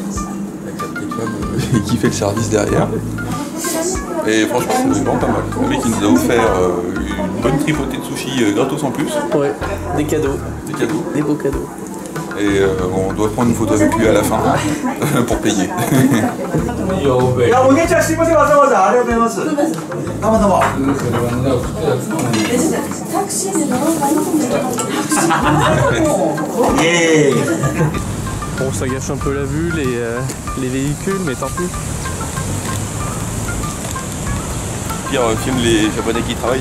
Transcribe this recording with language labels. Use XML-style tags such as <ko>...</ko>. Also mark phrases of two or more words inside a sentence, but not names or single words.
<fr>Avec la petite femme qui fait le service derrière. Et franchement c'est vraiment pas mal. Le mec il nous a offert une bonne tripotée de sushis gratos en plus. Ouais, des cadeaux. Des cadeaux. Des beaux cadeaux. Et on doit prendre une photo avec lui à la fin pour payer.</fr> <ja>いやお姉ちゃんすいませんわざわざありがとうございますどうもどうも</ja> <fr>Bon, ça gâche un peu la vue, les véhicules, mais tant pis. Pire filme les japonais qui travaillent.</fr>